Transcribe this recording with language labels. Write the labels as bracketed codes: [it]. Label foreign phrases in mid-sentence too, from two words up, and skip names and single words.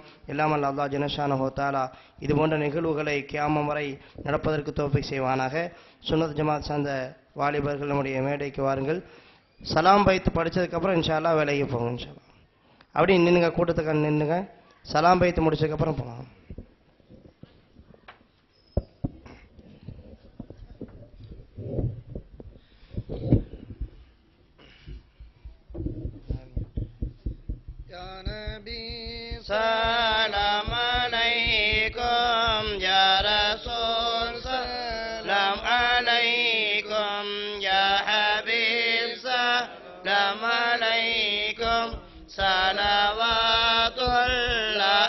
[ta] எல்லாம் வல்ல அல்லாஹ் [ar] جل شأنه تعالى [ta] இதுபோன்ற நிகழ்வுகளை கியாமம் வரை நடப்பதற்கு தௌஃபீக் செய்வானாக. சுன்னத் ஜமாத் சார்ந்த வாலிபர்கள் நம்முடைய மேடைக்கு வாருங்கள். சலாம் பைத்து படித்ததுக்கப்புறம் [ar] إن شاء الله [ta] வேலைக்கு போங்க. [ar] إن شاء الله [ta] அப்படி நின்றுங்க, கூட்டத்துக்கு நின்றுங்க. சலாம் பைத்து முடிச்சதுக்கப்புறம் போகலாம். [ar] يا نبي سلام عليكم يا رسول سلام عليكم يا حبيب سلام عليكم صلوات الله